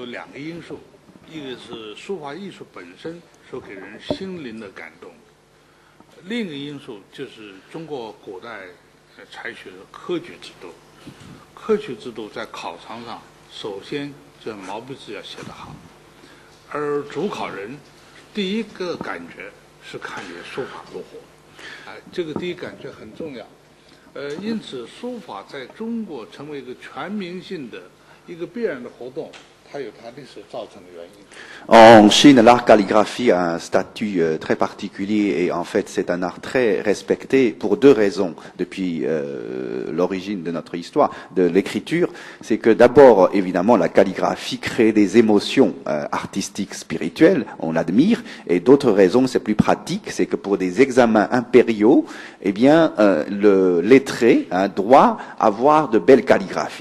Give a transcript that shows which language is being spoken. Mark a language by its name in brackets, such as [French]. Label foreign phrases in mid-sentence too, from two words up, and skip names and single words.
[Chinese] 两个因素，一个是书法艺术本身所给人心灵的感动，另一个因素就是中国古代采取的科举制度，科举制度在考场上首先这毛笔字要写得好，而主考人第一个感觉是看你的书法如何，这个第一感觉很重要。因此书法在中国成为一个全民性的一个必然的活动，它有它历史造成的原因。 [French] En Chine, l'art calligraphie a un statut très particulier et en fait c'est un art très respecté pour deux raisons depuis l'origine de notre histoire, de l'écriture. C'est que d'abord, évidemment, la calligraphie crée des émotions artistiques, spirituelles, on l'admire, et d'autres raisons, c'est plus pratique, c'est que pour des examens impériaux, eh bien, le lettré doit avoir de belles calligraphies.